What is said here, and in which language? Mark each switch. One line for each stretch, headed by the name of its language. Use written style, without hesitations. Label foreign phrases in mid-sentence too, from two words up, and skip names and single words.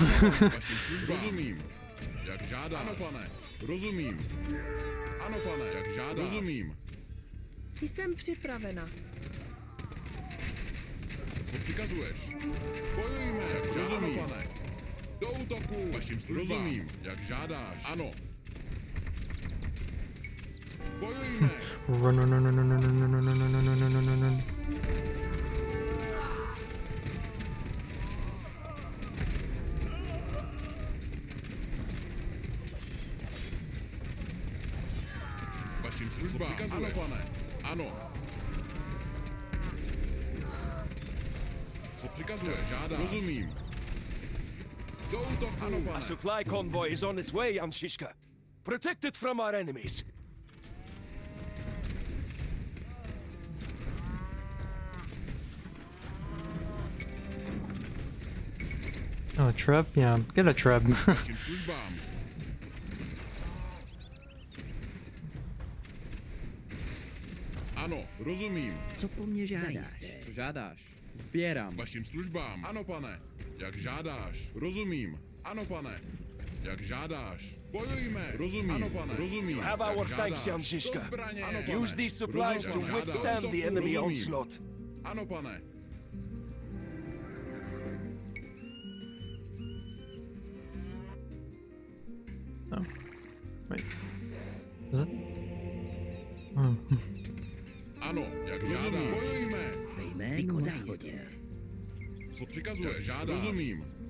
Czech: Rozumím. Jak žádáš. Ano, pane. Rozumím. Ano, pane. Jak žádáš. Rozumím. Jsem připravena. Co přikazuješ? Bojujme. Jak žádáš. Ano, pane. Do útoku. Vašim službám. Rozumím. Jak žádáš. Ano. Bojujme.
English: Run, run, run, run, run, run, run, run, run, run, run, run, run, run.
Czech: Vašim službám. Ano, pane. Ano. Co přikazuješ? Žádám. Rozumím. Do útoku. Ano, pane.
English: A supply convoy is on its way, Yanshishka. Protect it from our enemies. Oh, a treb? Yeah, get a treb.
Czech: Vašim službám. Ano, rozumím. Co po mně žádáš? Co žádáš? Sbírám. Vašim službám. Ano, pane. Jak žádáš. Rozumím. Ano, pane. Jak žádáš. Bojujme. Rozumím. Ano, pane. Rozumím.
English: You have our thanks, Yanshishka. Use these supplies to withstand the enemy onslaught.
Czech: Ano, pane.
English: Oh. Wait. Is it? Oh.
Czech: Ano, jak žádám. Bojujme. Ve jménu záhodě. Co přikazuješ? Žádám. Rozumím.